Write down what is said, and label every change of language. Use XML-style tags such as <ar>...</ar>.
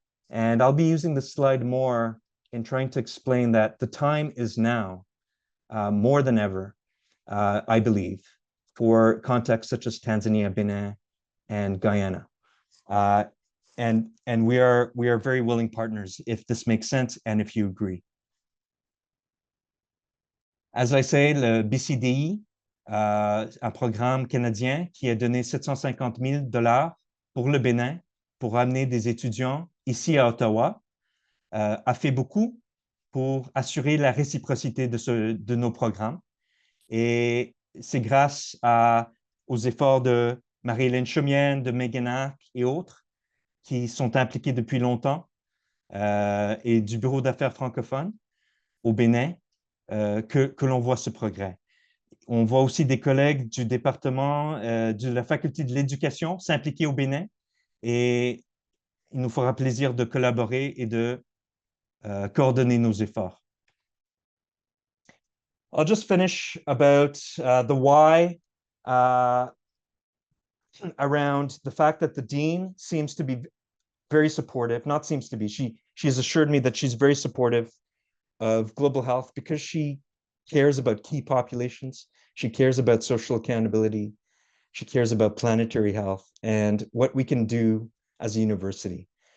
<en>And I'll be using this slide more in trying to explain that the time is now, more than ever, I believe, for contexts such as Tanzania, Benin, and Guyana. And we are very willing partners if this makes sense and if you agree. As I say,</en> <fr>le BCDI, un programme canadien qui a donné 750 000 $ pour le Bénin pour amener des étudiants ici à Ottawa, a fait beaucoup pour assurer la réciprocité de nos programmes. Et c'est grâce aux efforts de Marie-Hélène Chaumienne, de Megan et autres qui sont impliqués depuis longtemps et du Bureau d'affaires francophone au Bénin que l'on voit ce progrès. On voit aussi des collègues du département de la Faculté de l'éducation s'impliquer au Bénin et il nous fera plaisir de collaborer et de coordonner nos efforts.</fr> <en>I'll just finish about the why around the fact that the dean seems to be very supportive, not seems to be, she has assured me that she's very supportive of global health because she cares about key populations, she cares about social accountability, she cares about planetary health and what we can do as a university.</en>